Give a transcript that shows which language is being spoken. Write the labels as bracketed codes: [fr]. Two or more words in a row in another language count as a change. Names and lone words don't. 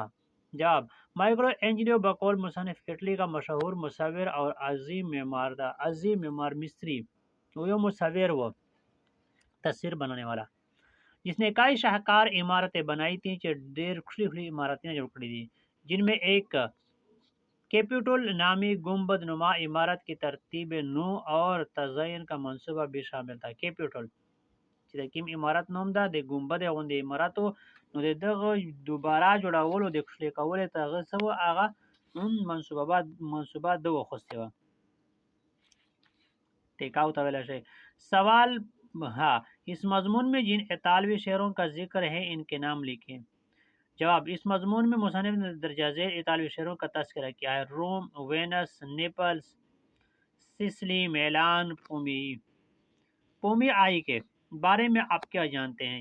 [ur] جواب: مائیکل اینجلیو بقول مصنف اٹلی کا مشہور مصور اور عظیم معمار تھا، عظیم معمار مستری، وہ مصور، وہ تصویر بنانے والا، جس نے کئی شاہکار عمارتیں بنائی تھیں، ڈیر کھلی عمارتیں جو کھڑی تھیں، جن میں ایک کیپیٹول نامی گنبد نما عمارت کی ترتیب نو اور تزئین کا منصوبہ بھی شامل تھا۔ [ps] کیپیٹول چې کوم عمارت نوم ده د ګمبد غوندې عمارت و، نو د دغه دوباره جوړولو د کښلې کولو ته هغه څه وه، هغه منصوبه ده وخوستې وه، ټیکاو ته ویلی شئ۔ [ur] سوال: ہاں، اس مضمون میں جن اطالوی شہروں کا ذکر ہے ان کے نام لکھیں۔ جواب: اس مضمون میں مصنف نے درجہ ذیل اطالوی شہروں کا تذکرہ کیا ہے: روم، وینس، نیپلس، سسلی، میلان، پومی آئی کے بارے میں آپ کیا جانتے ہیں؟